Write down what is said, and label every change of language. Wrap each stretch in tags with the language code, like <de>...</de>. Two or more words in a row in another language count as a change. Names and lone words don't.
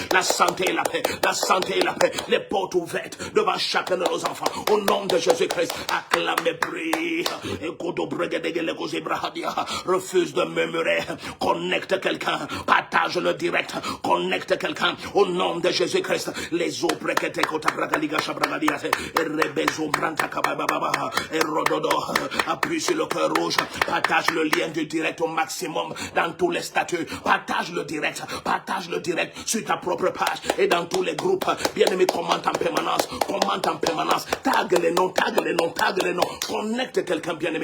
<fr>La santé et la paix. La santé et la paix. Les portes ouvertes devant chacun de nos enfants. Au nom de Jésus-Christ. Acclamez, prie. Refuse de murmurer. Connecte quelqu'un. Partage le direct. Connecte quelqu'un. Au nom de Jésus-Christ. Les eaux brekete kota bragaliga shabragadiate. Et rebezo branta kabababa. Et rododo. Appuie sur le cœur rouge. Partage le lien du direct au maximum dans tous les statuts. Partage le direct. Partage le direct sur ta propre page et dans tous les groupes. Bien-aimé, commente en permanence. Commente en permanence. Tag les noms, tag les noms, tag les noms. Connecte quelqu'un, bien-aimé.</fr>